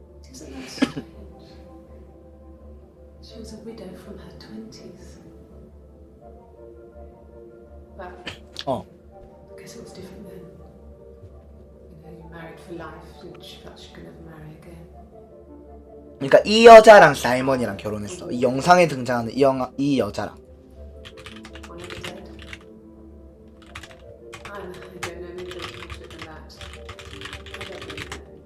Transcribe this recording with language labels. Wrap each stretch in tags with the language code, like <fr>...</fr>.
<en>Isn't that strange? She was a widow from her 20s. But I guess it was different then. You know, you married for life and she felt she could never marry again.</en> <ko>그러니까 이 여자랑 사이먼이랑 결혼했어. 이 영상에 등장하는 이 여자랑.</ko> <en>One of the dead. I don't know, maybe there's more to it than that. I don't really know.</en>